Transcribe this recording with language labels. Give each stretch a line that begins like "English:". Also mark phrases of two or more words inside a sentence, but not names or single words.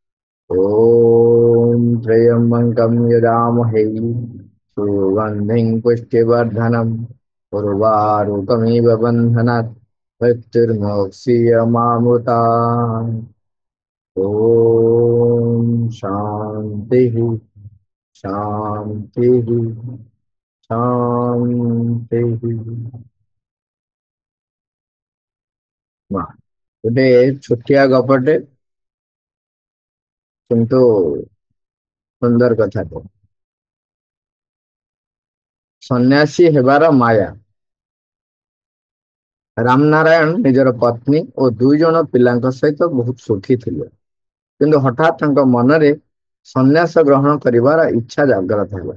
Sanskrit: ॐ त्र्यम्बकं यजामहे सुगन्धिं पुष्टिवर्धनम् उर्वारुकमिव बन्धनात् मृत्युर्मोक्ष्यमामृतात्। ॐ शान्तिः शान्तिः शान्तिः।
Odia: ମା ଗୋଟେ ଛୋଟିଆ ଗପଟେ କିନ୍ତୁ ସୁନ୍ଦର କଥାଟେ। ସନ୍ନ୍ୟାସୀ ହେବାର ମାୟା। ରାମନାରାୟଣ ନିଜର ପତ୍ନୀ ଓ 2 ଜଣ ପିଲାଙ୍କ ସହିତ ବହୁତ ସୁଖୀ ଥିଲେ, କିନ୍ତୁ ହଠାତ୍ ତାଙ୍କ ମନରେ ସନ୍ନ୍ୟାସ ଗ୍ରହଣ କରିବାର ଇଚ୍ଛା ଜାଗ୍ରତ ହେଲା।